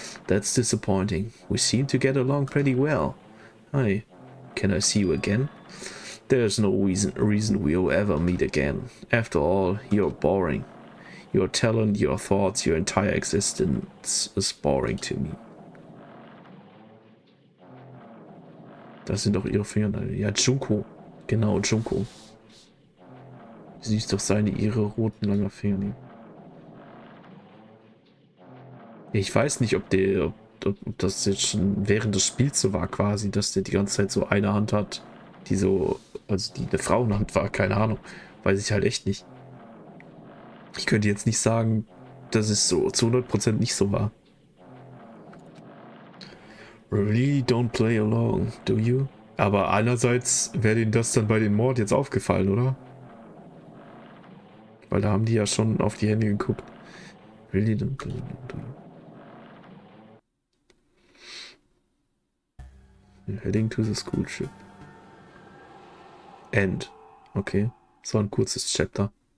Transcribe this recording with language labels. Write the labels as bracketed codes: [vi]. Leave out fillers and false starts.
[en] That's disappointing. We seem to get along pretty well. Hi, can I see you again? There's no reason we'll ever meet again. After all, you're boring. Your talent, your thoughts, your entire existence is boring to me. [de] Das sind doch ihre Fingernägel. Ja, Junko. Genau, Junko. Siehst doch ihre roten langen Fingernägel. Ich weiß nicht, ob das jetzt schon während des Spiels so war quasi, dass der die ganze Zeit so eine Hand hat, die so, also die eine Frauenhand war, keine Ahnung. Weiß ich halt echt nicht. Ich könnte jetzt nicht sagen, dass es so zu 100% nicht so war. [en] Really don't play along, do you? [de] Aber einerseits wäre denen das dann bei dem Mord jetzt aufgefallen, oder? Weil da haben die ja schon auf die Hände geguckt. [en] Really don't play along, do you? Heading to the school ship. [de] End. Okay. So ein kurzes Chapter.